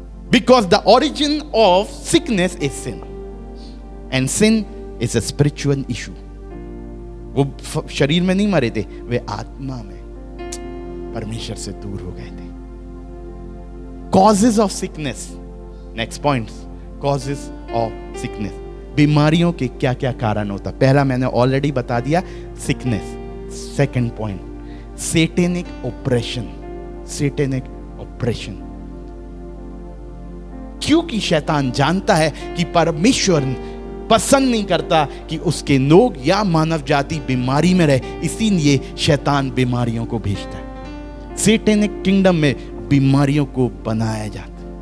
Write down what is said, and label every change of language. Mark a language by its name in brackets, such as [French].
[English] Because the origin of sickness is sin. And sin is a spiritual issue. [Hindi] वो शरीर में नहीं मरे थे, वे आत्मा में परमेश्वर से दूर हो गए थे. [English] Causes of sickness. Next point. Causes of sickness. [Hindi] बीमारियों के क्या क्या कारण होता? पहला मैंने ऑलरेडी बता दिया, sickness. [English] Second point, satanic oppression. Satanic oppression. [Hindi] क्योंकि शैतान जानता है कि परमेश्वर पसंद नहीं करता कि उसके लोग या मानव जाति बीमारी में रहे, इसीलिए शैतान बीमारियों को भेजता है। सैटेनिक किंगडम में बीमारियों को बनाया जाता है।